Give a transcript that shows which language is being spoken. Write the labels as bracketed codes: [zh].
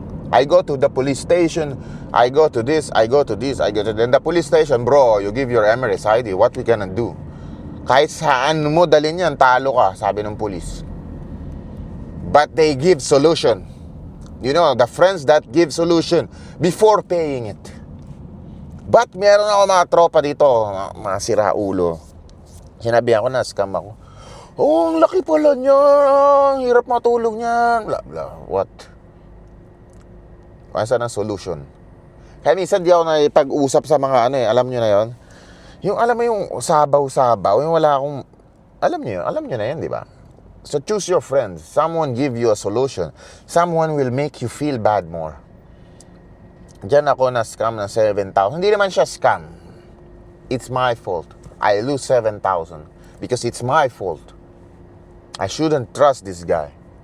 [en] I go to the police station. I go to this. I go to this. I go to... Then the police station, bro, you give your Emirates ID. What we gonna do? [tl] Kahit saan mo dalhin yan, talo ka, sabi ng police. [en] But they give solution. You know, the friends that give solution before paying it. [tl] But meron ako mga tropa dito, mga siraulo. Sinabi ako na scam ako. Ang laki pala niya. Ang hirap matulog niyan. Blah, blah. What? Saan ang solution? Kaya minsan di ako nakipag-usap sa mga alam nyo na yon. Yung alam mo yung sabaw-sabaw, yung wala akong, alam nyo na yan, di ba? [en] So choose your friends. Someone give you a solution. Someone will make you feel bad more. [tl] Diyan ako na scam ng 7,000. Hindi naman siya scam. [en] It's my fault. I lose 7,000 because it's my fault. I shouldn't trust this guy.